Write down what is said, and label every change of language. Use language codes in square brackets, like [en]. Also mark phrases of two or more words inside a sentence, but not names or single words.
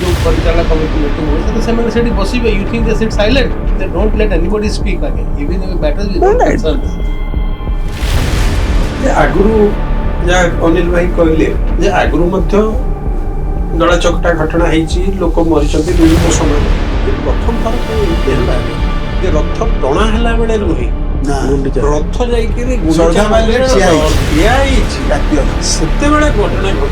[hi] परिचालना कमिटी मीटिंग हुए तो [or] ସେମାନେ ସେଠି ବସିବେ [en] you think they sit silent they don't let anybody speak again even if it matters with concern [or] ଆଗରୁ ଯାହା ଅନିଲ ଭାଇ କହିଲେ ଯେ ଆଗରୁ ମଧ୍ୟ ଦଳା ଚକଟା ଘଟଣା ହେଇଛି ଲୋକ ମରିଛନ୍ତି ବିଭିନ୍ନ ସମୟରେ ପ୍ରଥମ ଥର ହେଲା ଯେ ରଥ ଟଣା ହେଲା ବେଳେ ନୁହେଁ ରଥ ଯାଇକିରି ଠିଆ ହେଇଛି ସେତେବେଳେ ଘଟଣା